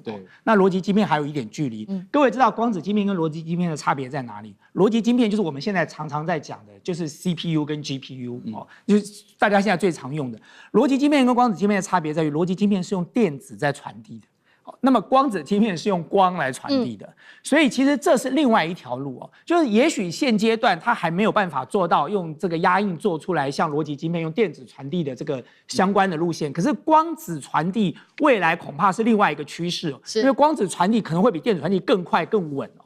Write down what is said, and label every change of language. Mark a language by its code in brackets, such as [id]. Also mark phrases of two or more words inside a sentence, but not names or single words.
[zh] 對，那邏輯晶片還有一點距離。各位知道光子晶片跟逻輯晶片的差別在哪裡？邏輯晶片就是我們現在常常在講的，就是 CPU 跟 GPU 哦，就是大家現在最常用的。邏輯晶片跟光子晶片的差別在於，邏輯晶片是用電子在傳遞的。那麼光子晶片是用光來傳遞的，所以其實這是另外一條路哦。就是也許現階段它還沒有辦法做到用這個壓印做出來像邏輯晶片用電子傳遞的這個相關的路線，可是光子傳遞未來恐怕是另外一個趨勢哦，因為光子傳遞可能會比電子傳遞更快更穩哦。